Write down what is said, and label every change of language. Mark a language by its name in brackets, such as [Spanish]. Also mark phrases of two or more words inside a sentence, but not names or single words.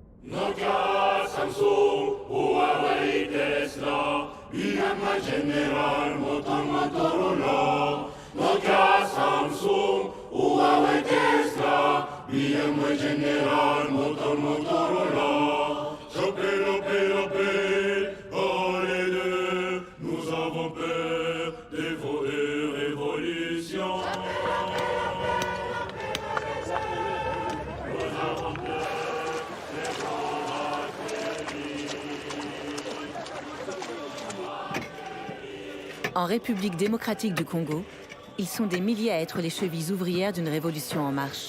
[French] Nokia, Samsung, Huawei, Tesla, IBM, General Motorola. Nokia, Samsung, Huawei, Tesla, IBM, General Motorola. Chopé, oh les deux, nous avons peur des vos révolutions. En République démocratique du Congo, ils sont des milliers à être les chevilles ouvrières d'une révolution en marche.